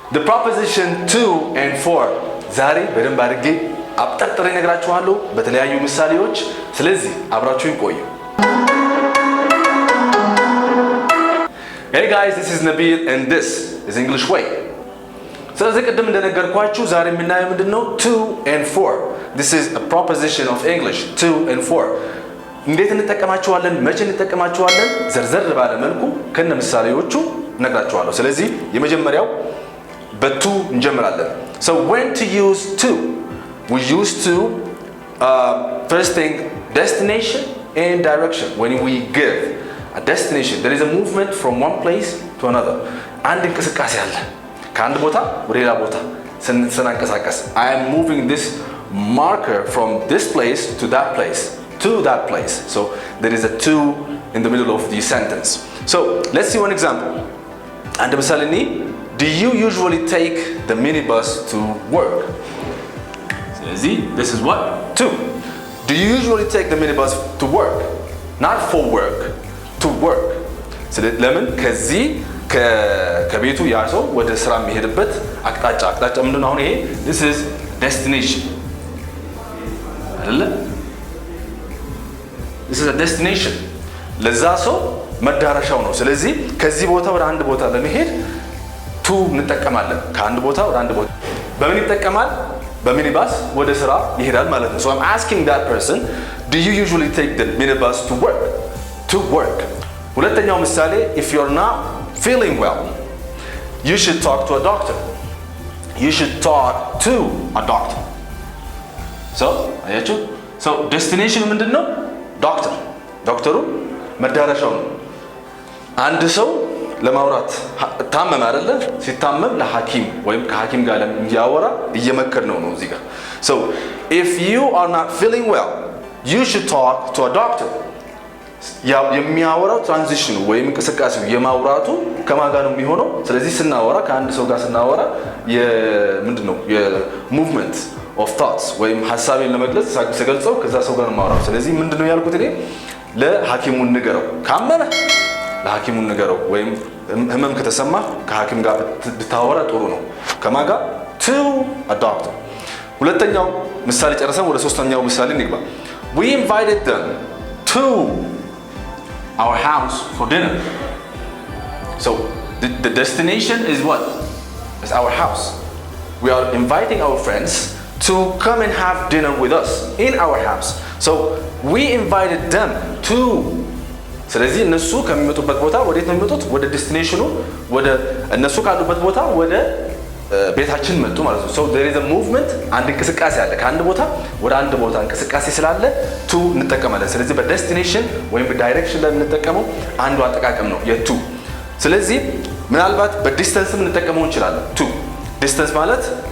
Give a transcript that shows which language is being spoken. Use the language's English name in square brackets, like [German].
[English] The preposition to and for [Amharic] ዛሬ በደንብ አድርጌ አብጠርጥሬ እነግራችኋለሁ በተለያዩ ምሳሌዎች። ስለዚህ አብራችሁን ቆዩ። [English] Hey guys, this is Nabil and this is English Way. [Amharic] ስለዚህ ቅድም እንደነገርኳችሁ ዛሬ የምናየው ምንድነው? [English] To and for. This is a preposition of English, to and for. [Amharic] እንዴት እንጠቀማቸዋለን? መቼ እንጠቀማቸዋለን? ዘርዘር ባለ መልኩ ከነ ምሳሌዎቹ እነግራችኋለሁ። ስለዚህ የመጀመሪያው በቱ እንጀምራለን። [English] So when to use to? We use to first thing destination and direction. When we give a destination, there is a movement from one place to another. [Amharic] አንድ እንቅስቃሴ አለ። ከአንድ ቦታ ወደ ሌላ ቦታ ስናንቀሳቀስ [English] I am moving this marker from this place to that place. To that place. So there is a to in the middle of the sentence. So let's see one example. And ምሳሌ ni, do you usually take the minibus to work? [Amharic] ስለዚህ [English] this is what? To. Do you usually take the minibus to work? Not for work. To work. [Amharic] ስለዚህ ለምን ከዚህ ከቤቱ ያ ሰው ወደ ስራ የሚሄድበት አቅጣጫ ምንድን ነው? አሁን ይሄ [English] this is destination [Amharic] አይደለ? [English] This is a destination. [Amharic] ለዛ ሰው መዳረሻው ነው። ስለዚህ ከዚህ ቦታ ወደ አንድ ቦታ ለመሄድ to እንጠቀማለን። ከአንድ ቦታ ወደ አንድ ቦታ በምን ይጠቀማል? በሚኒባስ ወደ ስራ ይሄዳል ማለት ነው። [English] So I'm asking that person, do you usually take the minibus to work? To work. [Amharic] ሁለተኛው ምሳሌ, [English] if you're not feeling well, you should talk to a doctor. You should talk to a doctor. So [Amharic] አያችሁ? [English] So destination [Amharic] ምንድነው? ዶክተር ዶክተሩ መዳረሻው ነው። አንድ ሰው ለማውራት ታመመ አይደለ? ሲታመም ለሐኪም ወይም ከሐኪም ጋር እንዲያወራ እየመከር ነው እዚህ ጋር። [English] So if you are not feeling well, you should talk to a doctor. [Amharic] የሚያወራው ትራንዚሽኑ ወይም እንቅስቃሴው የማውራቱ ከማን ጋር ነው የሚሆነው? ስለዚህ ስናወራ ከአንድ ሰው ጋር ስናወራ ምንድነው የሙቭመንት of thoughts ወይም ሐሳቤን ለመግለጽ ስገልጸው ከዛ ሰው ጋር ማውራው። ስለዚህ ምንድነው ያልኩት እኔ? ለሐኪሙ ንገረው። ካመመ ለሐኪሙ ንገረው ወይም ህመም ከተሰማ ከሐኪም ጋር ብታወራ ጥሩ ነው። ከማን ጋር? [English] to a doctor. [Amharic] ሁለተኛው ምሳሌ ጨርሰን ወደ ሶስተኛው ምሳሌ እንግባ። [English] We invited them to our house for dinner. So the destination is what? It's our house. We are inviting our friends to come and have dinner with us in our house. So we invited them to. [Amharic] ስለዚህ እነሱ ከሚመጡበት ቦታ ወዴት ነው የሚመጡት? ወደ ዴስቲኔሽኑ ወደ እነሱ ካሉበት ቦታ ወደ ቤታችን መጡ ማለት ነው። [English] So there is a movement, [Amharic] አንድ እንቅስቃሴ አለ። ከአንድ ቦታ ወደ አንድ ቦታ እንቅስቃሴ ስላለ to እንጠቀማለን። ስለዚህ በዴስቲኔሽን ወይም በዳይሬክሽን ላይ የምንጠቀመው አንዱ አጠቃቀም ነው የቱ። ስለዚህ ምናልባት በዲስታንስም እንጠቀመው እንችላለን። to ዲስታንስ ማለት